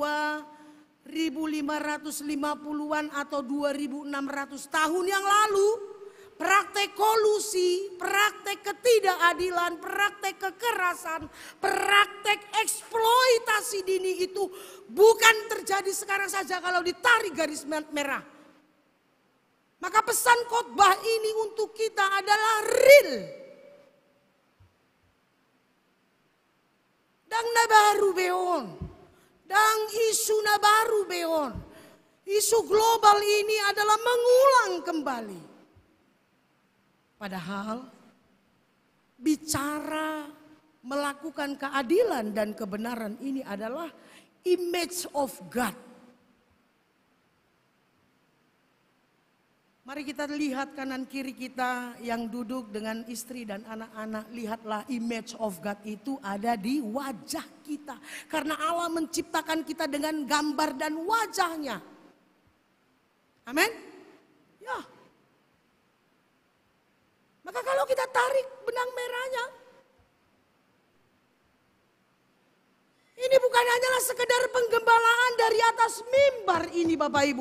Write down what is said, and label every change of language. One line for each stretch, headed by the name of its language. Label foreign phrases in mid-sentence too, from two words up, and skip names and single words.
Indonesian: 2550-an atau 2600 tahun yang lalu, praktek kolusi, praktek ketidakadilan, praktek kekerasan, praktek eksploitasi dini itu bukan terjadi sekarang saja kalau ditarik garis merah. Maka pesan khotbah ini untuk kita adalah real.
Batak Toba: Dang na baru beon, dang isu na baru beon.
Indonesian: Isu global ini adalah mengulang kembali. Padahal bicara melakukan keadilan dan kebenaran ini adalah
English: image of God.
Indonesian: Mari kita lihat kanan kiri kita yang duduk dengan istri dan anak-anak. Lihatlah
English: image of God
Indonesian: itu ada di wajah kita. Karena Allah menciptakan kita dengan gambar dan wajahnya. Amin? Ya. Maka kalau kita tarik benang merahnya, ini bukan hanyalah sekedar penggembalaan dari atas mimbar ini Bapak Ibu.